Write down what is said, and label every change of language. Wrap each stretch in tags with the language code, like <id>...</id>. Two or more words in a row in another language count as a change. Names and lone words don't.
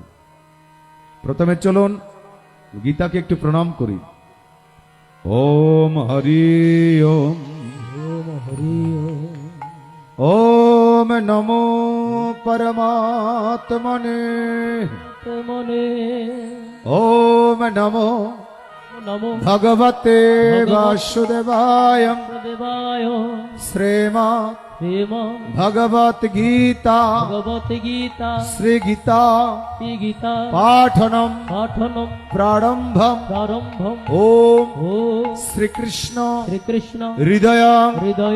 <bn>প্রথমে চলুন গীতাকে একটু প্রণাম করি।</bn> <sa>ওম হরি ওম, ওম হরি ওম। ওম নমো পরমাত্মনে, মনে ওম নমো নমো ভগবতে বাসুদেবায়, দেবায় শ্রীমৎ প্রেম ভগবত গীতা ভগবত গীতা শ্রী গীতা শ্রী গীতা পাঠনম পাঠনম প্রারম্ভম প্রারম্ভম ওম ও শ্রীকৃষ্ণ শ্রীকৃষ্ণ হৃদয় হৃদয়</sa>